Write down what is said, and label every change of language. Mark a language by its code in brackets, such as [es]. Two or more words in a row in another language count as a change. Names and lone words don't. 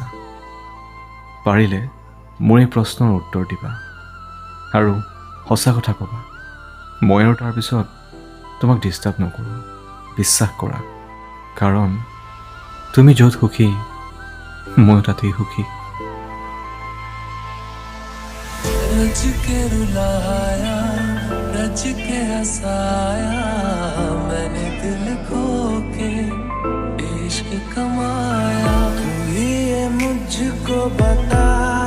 [as] পাৰিলে মোৰ এই প্ৰশ্নৰ উত্তৰ দিবা আৰু সঁচা কথা ক'বা। মই আৰু তাৰপিছত তোমাক ডিষ্টাৰ্ব নকৰোঁ, বিশ্বাস কৰা। কাৰণ তুমি য'ত সুখী ময়ো তাতেই সুখী। [hi] रच के रुलाया, रच के हंसाया, मैंने दिल खो के इश्क कमाया। तू ही ये मुझको बता